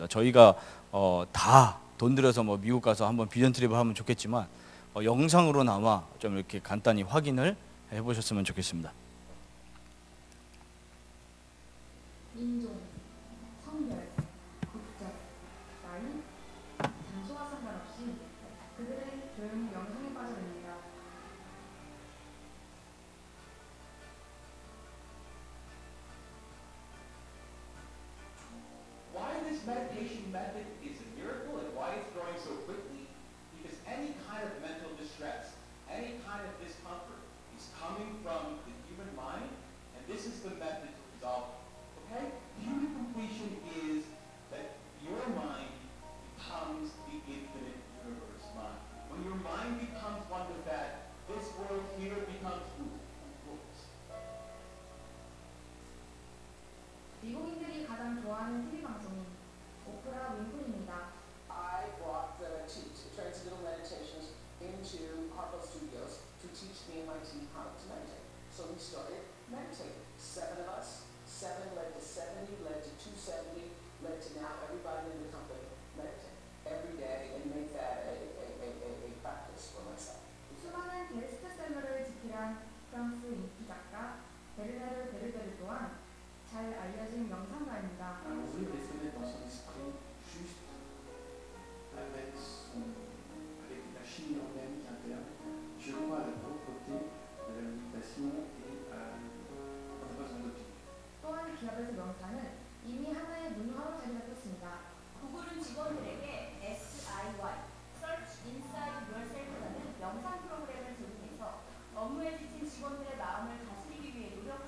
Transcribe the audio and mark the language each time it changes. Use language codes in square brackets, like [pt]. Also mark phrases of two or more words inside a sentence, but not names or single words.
[ko] 저희가 다 돈 들여서 뭐 미국 가서 한번 비전 트립을 하면 좋겠지만 영상으로나마 좀 이렇게 간단히 확인을 해보셨으면 좋겠습니다. 인종, 성별, 국적, 나이, 장소와 상관없이 그들은 조용히 명상에 빠져듭니다. [en] Why this meditation method is a miracle and why it's growing so quickly? Because any kind of mental distress, any kind of discomfort is coming from the human mind, and this is the method to resolve it. Okay? Human completion is that your mind becomes the infinite universe mind. When your mind becomes one with that, this world here becomes rules. [ko] 미국인들이 가장 좋아하는 TV 방송인 오프라 윈프리입니다. [en] I brought the Transcendental Meditations into Harpo Studios to teach me and my team how to meditate. So we started meditating. 7 of us, 7 led to 70, led to 270, led to now everybody in the company meditate every day and make that a practice for myself. [ko] 수많은 베스트셀러를 집필한 프랑스 인기 작가 베르나르 베르베르 또한 잘 알려진 명상가입니다. [fr] Ouvrir des fenêtres dans son esprit, juste avec la chimie organique interne. Je crois à la propreté de la méditation et on n'a pas besoin d'opinion. [ko] 또한 기업에서 명상은 이미 하나의 문화로 자리 잡혔습니다. 구글은 직원들에게 SIY, Search Inside Yourself라는 명상 프로그램을 제공해서 업무에 지친 직원들의 마음을 다스리기 위해